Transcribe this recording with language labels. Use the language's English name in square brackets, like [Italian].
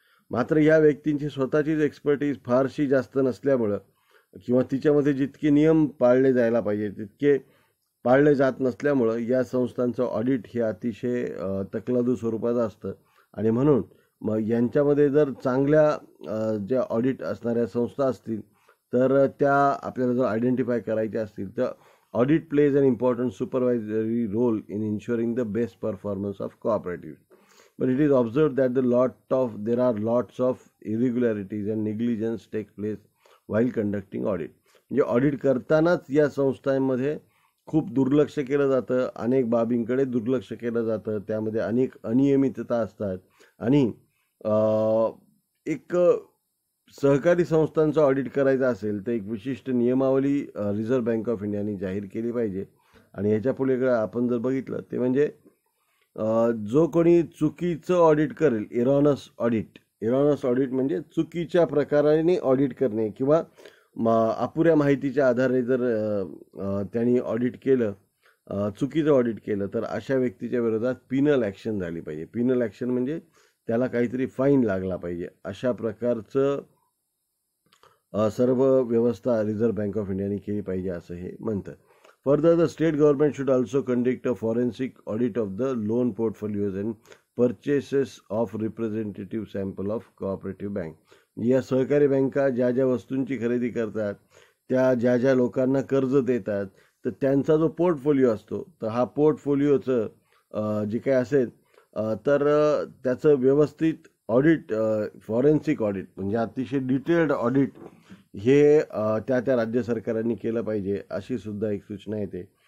[Marathi] मात्र या व्यक्तींची स्वतःचीच एक्सपर्टीज फारशी जास्त नसल्यामुळं किंवा तिच्यामध्ये जितके नियम पाळले जायला पाहिजे तितके पाळले जात नसल्यामुळं या संस्थांचं ऑडिट हे अतिशय तकलादू स्वरूपाचं असतं. आणि म्हणून मग यांच्यामध्ये जर चांगल्या ज्या ऑडिट असणाऱ्या संस्था असतील तर त्या आपल्याला जर आयडेंटिफाय करायच्या असतील तर [English] Audit plays an important supervisory role in ensuring the best performance of cooperative. But it is observed that there are lots of irregularities and negligence take place while conducting audit. [Marathi] म्हणजे audit करतानाच या संस्थांमध्ये खूप दुर्लक्ष केलं जातं, अनेक बाबींकडे दुर्लक्ष केलं जातं, त्यामध्ये अनेक अनियमितता असतात. आणि एक सहकारी संस्थांचं ऑडिट करायचं असेल तर एक विशिष्ट नियमावली रिझर्व्ह बँक ऑफ इंडियाने जाहीर केली पाहिजे. आणि ह्याच्या पुढे आपण जर बघितलं ते म्हणजे जो कोणी चुकीचं ऑडिट करेल, एरॉनस ऑडिट म्हणजे चुकीच्या प्रकाराने ऑडिट करणे किंवा अपुऱ्या माहितीच्या आधारे जर त्यांनी ऑडिट केलं, चुकीचं ऑडिट केलं तर अशा व्यक्तीच्या विरोधात पिनल ॲक्शन झाली पाहिजे. पिनल ॲक्शन म्हणजे त्याला काहीतरी फाईन लागला पाहिजे. अशा प्रकारचं सर्व व्यवस्था रिझर्व्ह बँक ऑफ इंडियाने केली पाहिजे असं हे म्हणतं. [English] Further, the state government should also conduct a forensic audit of the loan portfolios and purchases of representative sample of cooperative bank. [Marathi] या सहकारी बँका ज्या ज्या वस्तूंची खरेदी करतात, त्या ज्या ज्या लोकांना कर्ज देतात, तर त्यांचा जो पोर्टफोलिओ असतो तर हा पोर्टफोलिओचं जे काही असेल तर त्याचं व्यवस्थित ऑडिट, फॉरेन्सिक ऑडिट म्हणजे अतिशय डिटेल्ड ऑडिट हे त्या त्या राज्य सरकारांनी केलं पाहिजे अशी सुद्धा एक सूचना येते.